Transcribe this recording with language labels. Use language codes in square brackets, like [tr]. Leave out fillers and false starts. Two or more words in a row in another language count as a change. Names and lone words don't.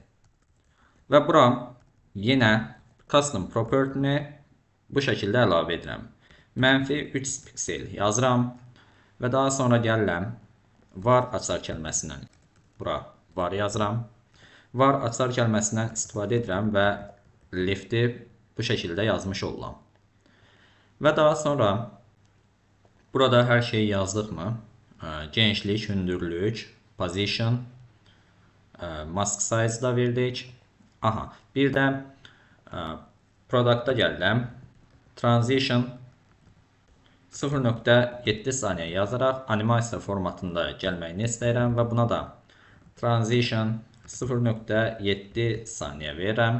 [az] Və bura yenə [en] custom property- [az] ni bu şəkildə əlavə edirəm. Mənfi 300 piksel yazıram və daha sonra gəlirəm var açar kəlməsindən. Bura var yazıram. Var açar kəlməsindən istifadə edirəm və left-i bu şəkildə yazmış olam. Və daha sonra burada hər şeyi yazdıqmı? Genişlik, hündürlük, [en] position, mask size [az] da verdik. Aha, bir də product'a gəlirəm. Transition 0.7 saniyə yazaraq animasiya formatında gəlməyini istəyirəm və buna da transition 0.7 saniyə verirəm.